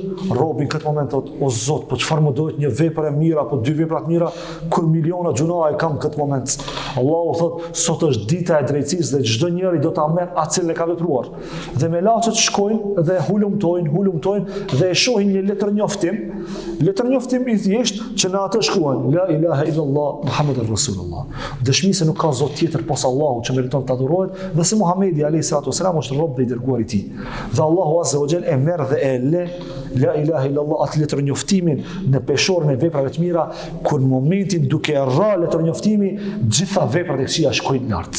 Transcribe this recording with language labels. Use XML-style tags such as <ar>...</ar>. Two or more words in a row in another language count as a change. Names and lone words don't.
<sq>Robi në këtë moment thotë: o Zot, po çfarë më duhet, një vepër e mirë apo dy vepra të mira, kur miliona gjunahe kam në këtë moment? Allahu thotë: sot është dita e drejtësisë dhe çdo njeri do ta merr atë që ka vepruar. Dhe me laçet shkojnë dhe hulumtojnë dhe e shohin një letër njoftim i thjesht që në atë shkruan:</sq> <ar>لا إله إلا الله محمد رسول الله.</ar> <sq>Dëshmi se nuk ka Zot tjetër pos Allahu që meriton të adurohet dhe se Muhamedi</sq> <ar>عليه الصلاة والسلام</ar> <sq>është rob dhe i dërguar i tij. Dhe Allahu</sq> <ar>عز وجل</ar> <sq>e merr dhe e le</sq> <ar>لا إله إلا الله</ar> <sq>atë letër njoftimin në peshorën e veprave të mira, kur në momentin duke rra letër njoftimi, gjitha veprat e këqija shkojnë lart.</sq>